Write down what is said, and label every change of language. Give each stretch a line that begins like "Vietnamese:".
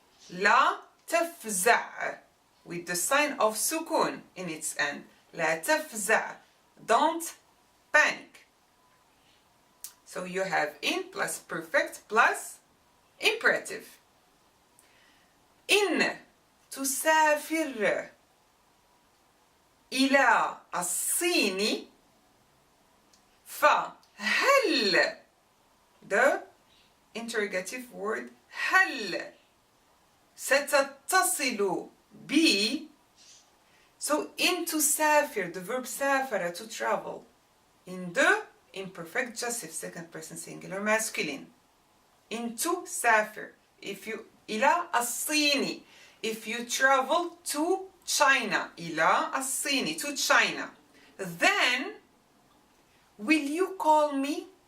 Arabic: لا تفزع
English: with the sign of sukun in its end.
Arabic: لا تفزع.
English: Don't panic. So you have in plus perfect plus imperative.
Arabic: إن تسافر إلى الصين فهل
English: the interrogative word
Arabic: هل ستتصل بي.
English: So in تسافر, the verb سافر, to travel, in the imperfect adjective second person singular masculine. In تسافر, if you
Arabic: إلى الصين,
English: if you travel to China, إلى الصين, to China, then will you call me?